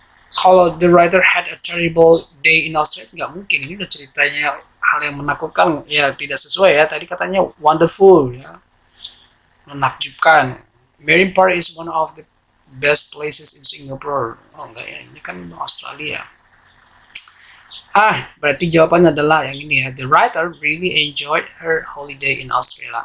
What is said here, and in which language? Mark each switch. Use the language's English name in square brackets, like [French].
[English] Kalau the writer had a terrible day in Australia, nggak mungkin. [Indonesian] Ini udah ceritanya hal yang menakutkan, ya tidak sesuai ya. Tadi katanya wonderful ya, menakjubkan. [English] Marine Park is one of the best places in Singapore. [Indonesian] Oh enggak ya, ini kan Australia. Berarti jawabannya adalah yang ini ya. [English] The writer really enjoyed her holiday in Australia.